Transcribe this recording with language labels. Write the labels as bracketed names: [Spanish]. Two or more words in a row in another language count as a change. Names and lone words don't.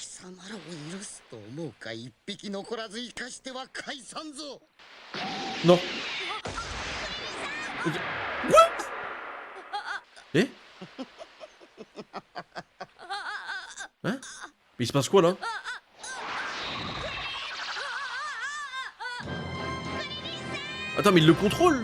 [Japanese] 貴様らを許すと思うか一匹残らず生かしては解散ぞ [French] Non. What? Eh? Hein? Mais il se passe quoi là? Attends, mais il le contrôle?